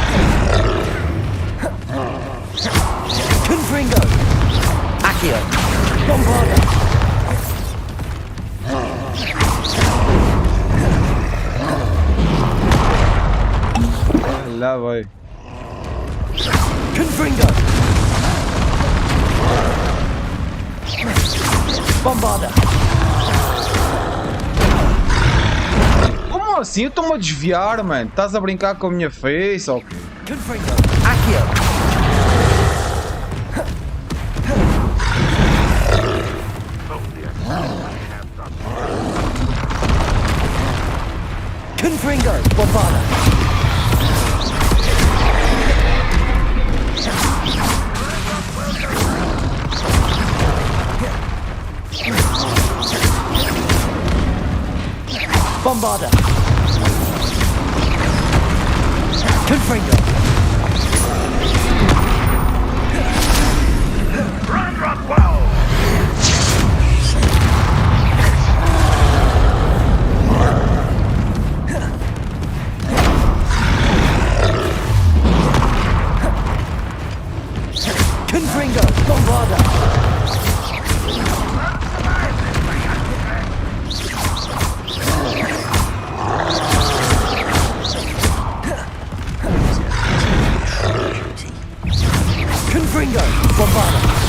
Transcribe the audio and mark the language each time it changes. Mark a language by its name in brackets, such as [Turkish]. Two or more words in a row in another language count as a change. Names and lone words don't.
[Latin] Confringo. Accio. [Portuguese] Lá vai. [Latin] Confringo! Bombarda! [Portuguese] Como assim? Eu estou-me a desviar, mano. Estás a brincar com a minha face ou quê? [Latin] Confringo! Accio! Confringo! Bombarda! Bombarda! Confringo! [English] Run, well! [Latin] Confringo! Bombarda! Confringo! Bombarda!